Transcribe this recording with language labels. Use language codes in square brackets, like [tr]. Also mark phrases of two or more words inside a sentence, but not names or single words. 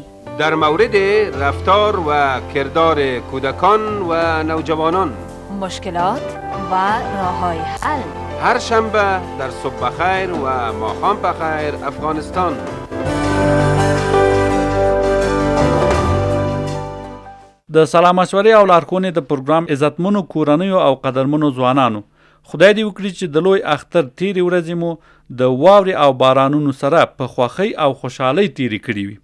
[fa] در مورد رفتار و کردار کودکان و نوجوانان، مشکلات و راه‌های حل. هر شنبه در صبح بخیر و ماقام بخیر افغانستان. [ps] د سلام مشورې او لارښوونې د پروګرام عزتمنو کورنیو او قدرمنو ځوانانو، خدای دې وکړي چې د لوی اختر تیرې ورځې مو د واورې او بارانونو سره په خوښۍ او خوشحالۍ تیرې کړي وي.